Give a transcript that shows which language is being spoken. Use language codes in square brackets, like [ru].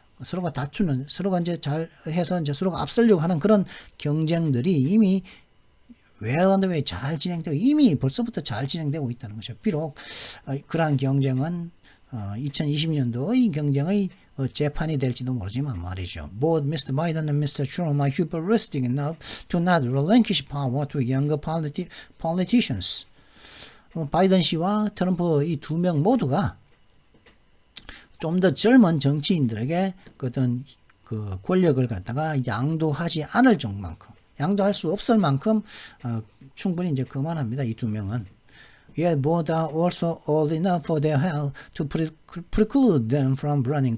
[ko] 서로가 다투는, 서로가 이제 잘 해서 이제 서로가 앞서려고 하는 그런 경쟁들이 이미 [en] well underway [ko] 잘 진행되고 이미 벌써부터 잘 진행되고 있다는 것이죠. 비록 그러한 경쟁은 2020년도의 경쟁의 재판이 될지도 모르지만 말이죠. [en] Both Mr. Biden and Mr. Trump are hubristic enough to not relinquish power to younger politicians. [ko] 바이든 씨와 트럼프 이 두 명 모두가 좀 더 젊은 정치인들에게 어떤 그 권력을 갖다가 양도하지 않을 정도만큼, 양도할 수 없을 만큼 충분히 이제 그만합니다. 이 두 명은. [en] Yet both are also old enough for their health to preclude them from running.